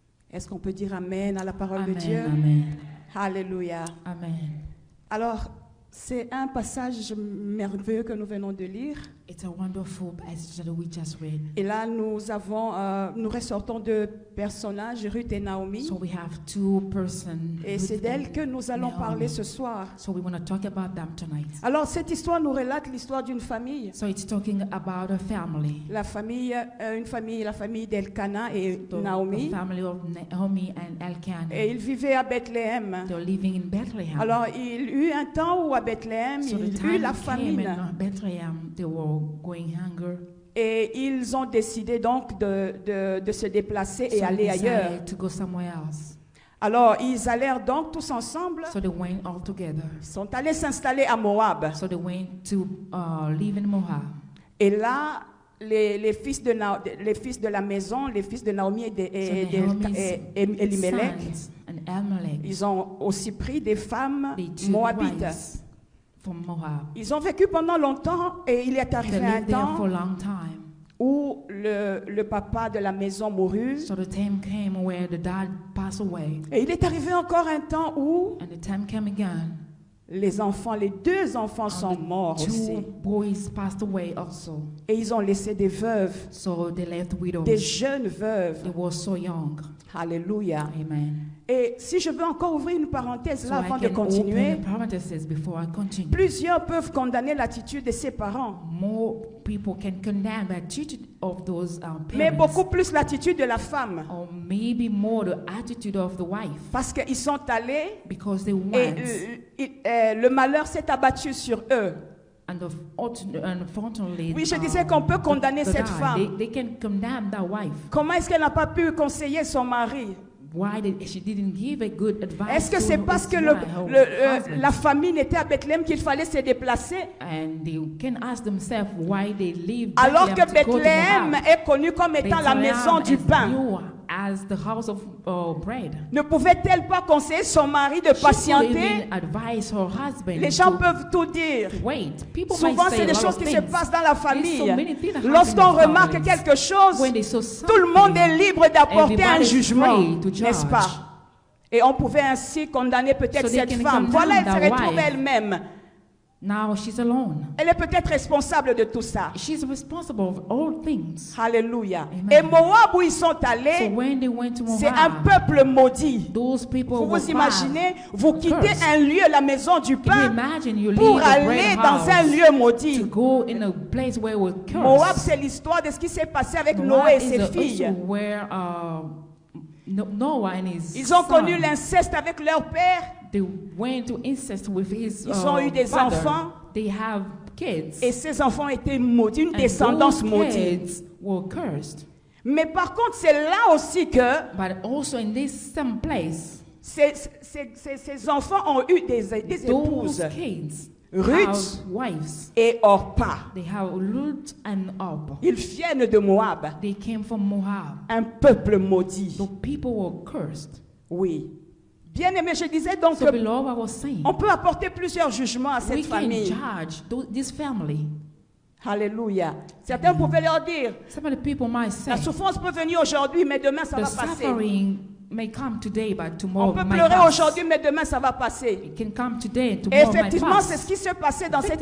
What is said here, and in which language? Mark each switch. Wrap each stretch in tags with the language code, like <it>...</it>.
<fr>Est-ce qu'on peut dire Amen à la parole de Dieu?</fr> <en>Amen.</en> <fr>Alléluia.</fr> <en>Amen.</en> <fr>Alors, c'est un passage merveilleux que nous venons de lire.</fr> <en>It's a wonderful passage that we just read.</en> <fr>Et là, nous ressortons deux personnages, Ruth et Naomi.</fr> <en>So we have two persons.</en> <fr>Et c'est d'elles que nous allons parler ce soir.</fr> <en>So we want to talk about them tonight.</en> <fr>Alors, cette histoire nous relate l'histoire d'une famille.</fr> <en>So it's talking about a family.</en> <fr>La famille d'Elkana et Naomi.</fr> <en>The family of Naomi and Elkanah.</en> <fr>Et ils vivaient à Bethléem.</fr> <en>They're living in Bethlehem.</en> <fr>Alors, il y eut un temps où à Bethléem,</fr> <en>So</en> <fr>il</fr> <en>the</en> <fr>y eut</fr> <en>time</en> <fr>la</fr> <en>came</en> <fr>famine.</fr> <en>in Bethlehem, they were going hunger.</en> <fr>Et ils ont décidé donc de se déplacer et</fr> <en>So</en> <fr>aller</fr> <en>they</en> <fr>ailleurs.</fr> <en>decided to go somewhere else.</en> <fr>Alors, ils allèrent donc tous ensemble.</fr> <en>So they went all together.</en> <fr>Ils sont allés s'installer à Moab.</fr> <en>So they went to live in Moab.</en> <fr>Et là, les fils de la maison, les fils de Naomi et Elimelech,</fr> <en>Sons and Amalek,</en> <fr>ils ont aussi pris des femmes</fr> <en>they took</en> <fr>moabites.</fr> <en>wives from Moab.</en> <fr>Ils ont vécu pendant longtemps et il est</fr> <en>They</en> <fr>arrivé un</fr> <en>lived there for a</en> <fr>temps</fr> <en>long time.</en> <fr>où le papa de la maison mourut.</fr> <en>So the time came where the dad passed away.</en> <fr>Et il est arrivé encore un temps où</fr> <en>And the time came again.</en> <fr>les deux enfants sont morts</fr> <en>Two</en> <fr>aussi.</fr> <en>boys passed away also.</en> <fr>Et ils ont laissé des veuves,</fr> <en>So they left widows.</en> <fr>des jeunes veuves.</fr> <en>They were so young.</en> <fr>Alléluia.</fr> <en>Amen.</en> <fr>Et si je veux encore ouvrir une parenthèse</fr> <en>So</en> <fr>là</fr> <en>I</en> <fr>avant de</fr> <en>can</en> <fr>continuer,</fr> <en>open the parentheses before I continue.</en> <fr>plusieurs peuvent condamner l'attitude de ses parents,</fr> <en>More people can condemn the attitude of those</en> <fr>mais</fr> <en>parents.</en> <fr>beaucoup plus l'attitude de la femme.</fr> <en>Or maybe more the attitude of the wife.</en> <fr>Parce qu'ils sont allés</fr> <en>Because they</en> <fr>et</fr> <en>went.</en> <fr>le malheur s'est abattu sur eux.</fr> <en>And unfortunately,</en> <fr>Oui, je disais qu'on peut condamner cette femme.</fr> <en>They can condemn that wife.</en> <fr>Comment est-ce qu'elle n'a pas pu conseiller son mari?</fr> <en>Why she didn't give a good advice?</en> <fr>Est-ce que</fr> <en>to</en> <fr>c'est parce que</fr> <en>her husband?</en> <fr>la famine était à Bethléem qu'il fallait se déplacer?</fr> <en>And they can ask themselves why they leave</en> <fr>Alors que</fr> <en>Bethlehem to go to</en> <fr>Bethléem</fr> <en>Moab.</en> <fr>est connue comme étant la</fr> <en>Bethlehem</en> <fr>maison du</fr> <en>is</en> <fr>pain.</fr> <en>known as the house of bread.</en> <fr>Ne pouvait-elle pas conseiller son mari de</fr> <en>She couldn't</en> <fr>patienter?</fr> <en>even advise her husband</en> <fr>Les gens</fr> <en>to</en> <fr>peuvent tout dire.</fr> <en>wait. People</en> <fr>Souvent,</fr> <en>might say</en> <fr>c'est</fr> <en>a</en> <fr>des</fr> <en>lot</en> <fr>choses</fr> <en>of</en> <fr>qui se</fr> <en>things.</en> <fr>passent dans la</fr> <en>There's so many</en> <fr>famille.</fr> <en>things that happen</en> <fr>Lorsqu'on</fr> <en>in</en> <fr>remarque</fr> <en>families.</en> <fr>quelque chose,</fr> <en>When they saw</en> <fr>tout le monde est libre d'apporter un</fr> <en>everybody's</en> <fr>jugement,</fr> <en>free to</en> <fr>n'est-ce</fr> <en>judge.</en> <fr>pas?</fr> <en>Et on pouvait ainsi condamner peut-être</en> <fr>So they</fr> <en>cette</en> <fr>can</fr> <en>femme.</en> <fr>condemn</fr> <en>Voilà, elle se</en> <fr>that</fr> <en>retrouve</en> <fr>wife.</fr> <en>elle-même.</en> <fr>Now she's alone.</fr> <en>Elle est peut-être responsable de tout ça.</en> <fr>She's responsible of all things.</fr> <en>Alléluia.</en> <fr>Amen.</fr> <en>Et Moab, où ils sont</en> <fr>So</fr> <en>allés,</en> <fr>when they went to</fr> <en>c'est un</en> <fr>Moab,</fr> <en>peuple maudit.</en> <fr>those people</fr> <en>Vous</en> <fr>were</fr> <en>vous imaginez, vous quittez</en> <fr>cursed.</fr> <en>un lieu, la maison du</en> <fr>Can you</fr> <en>pain,</en> <fr>imagine you</fr> <en>pour</en> <fr>leave a</fr> <en>aller</en> <fr>bread</fr> <en>dans un</en> <fr>house</fr> <en>lieu maudit.</en> <fr>to go in a place where it was cursed?</fr> <en>Moab, c'est l'histoire de ce qui s'est passé avec</en> <fr>Moab</fr> <en>Noé et</en> <fr>is</fr> <en>ses</en> <fr>also</fr> <en>filles.</en> <fr>where Noah and his</fr> <en>Ils ont</en> <fr>son,</fr> <en>connu l'inceste avec leur père.</en> <fr>they went to incest with his</fr> <en>Ils ont eu des</en> <fr>father.</fr> <en>enfants.</en> <fr>They have kids.</fr> <en>Et ces enfants étaient maudits, une</en> <fr>And</fr> <en>descendance</en> <fr>those</fr> <en>maudite.</en> <fr>kids were cursed.</fr> <en>Mais par contre, c'est là aussi que</en> <fr>But also in this same place,</fr> <en>ces enfants ont eu des épouses.</en> <fr>those kids</fr> <en>Ruth</en> <fr>have wives.</fr> <en>et Orpa.</en> <fr>They have Ruth and Orpah.</fr> <en>Ils viennent de Moab,</en> <fr>They came from Moab.</fr> <en>un peuple maudit.</en> <fr>The people were cursed.</fr> <en>Oui.</en> <fr>Bien aimé, je disais donc</fr> <en>So, beloved, I was saying,</en> <fr>on peut apporter plusieurs jugements à</fr> <en>we</en> <fr>cette</fr> <en>can</en> <fr>famille.</fr> <en>judge this family.</en> <fr>Alléluia. Certains pouvaient leur dire,</fr> <en>Some of the people might say,</en> <fr>la souffrance peut venir aujourd'hui, mais demain ça</fr> <en>the</en> <fr>va passer.</fr> <en>suffering may come today, but</en> <fr>On</fr> <en>tomorrow</en> <fr>peut</fr> <en>might</en> <fr>pleurer</fr> <en>pass.</en> <fr>aujourd'hui, mais demain ça va passer.</fr> <en>It can come today,</en> <fr>Et</fr> <en>tomorrow might</en> <fr>effectivement, c'est</fr> <en>pass.</en> <fr>ce qui s'est passé dans cette</fr>